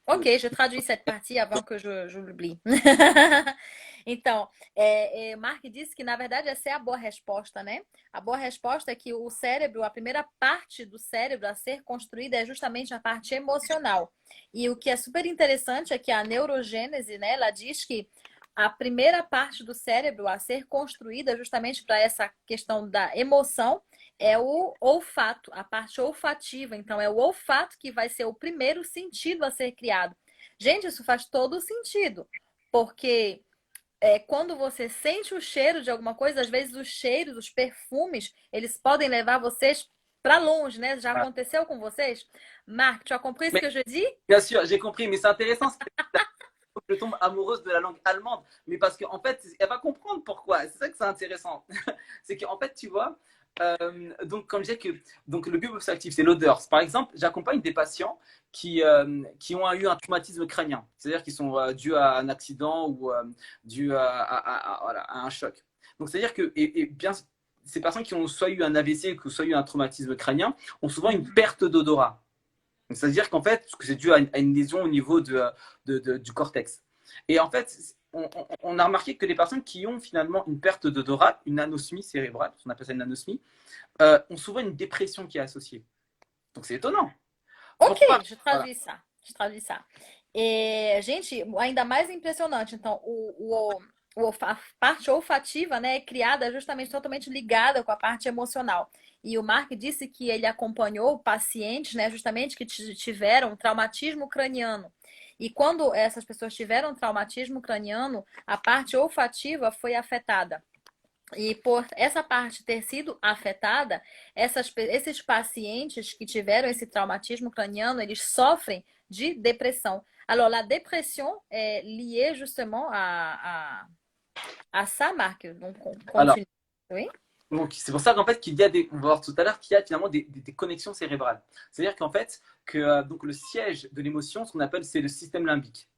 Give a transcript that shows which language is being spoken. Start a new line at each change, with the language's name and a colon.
French: Ok, je traduis cette partie avant que je l'oublie.
Portuguese: Então, Mark disse que, na verdade, essa é a boa resposta, né? A boa resposta é que o cérebro, a primeira parte do cérebro a ser construída é justamente a parte emocional. E o que é super interessante é que a neurogênese, né, ela diz que a primeira parte do cérebro a ser construída justamente para essa questão da emoção é o olfato, a parte olfativa. Então, é o olfato que vai ser o primeiro sentido a ser criado. Gente, isso faz todo sentido, porque quando você sente o cheiro de alguma coisa, às vezes os cheiros, os perfumes, eles podem levar vocês para longe, né? Já Ah. aconteceu com vocês?
French: Marc, tu as compris ce que je dis? Bien sûr, j'ai compris, mais c'est intéressant. Je tombe amoureuse de la langue allemande, mais parce qu'en fait, elle va comprendre pourquoi. C'est ça que c'est intéressant. C'est qu'en fait, tu vois, donc comme je disais que donc le bulbe olfactif, c'est l'odeur. Par exemple, j'accompagne des patients qui ont eu un traumatisme crânien, c'est-à-dire qui sont dus à un accident ou dus voilà, à un choc. Donc c'est-à-dire que et bien ces personnes qui ont soit eu un AVC ou soit eu un traumatisme crânien ont souvent une perte d'odorat. C'est-à-dire qu'en fait, c'est dû à une lésion au niveau du cortex. Et en fait, on a remarqué que les personnes qui ont finalement une perte d'odorat, une anosmie cérébrale, on appelle ça une anosmie, ont souvent une dépression qui est associée. Donc c'est étonnant. Ok, Pourquoi?
Portuguese: deixa eu traduzir isso. Deixa eu traduzir isso. Gente, ainda mais impressionante. Então, a parte olfativa, né, é criada justamente totalmente ligada com a parte emocional. E o Mark disse que ele acompanhou pacientes, né, justamente que tiveram traumatismo craniano. E quando essas pessoas tiveram traumatismo craniano, a parte olfativa foi afetada. E por essa parte ter sido afetada, esses pacientes que tiveram esse traumatismo craniano, eles sofrem de depressão.
French: Alors, la dépression est liée justement à ça, Marc. Donc, on Alors, continue. Oui? donc c'est pour ça qu'en fait qu'il y a on va voir tout à l'heure qu'il y a finalement des connexions cérébrales. C'est-à-dire qu'en fait que donc le siège de l'émotion, ce qu'on appelle, c'est le système limbique.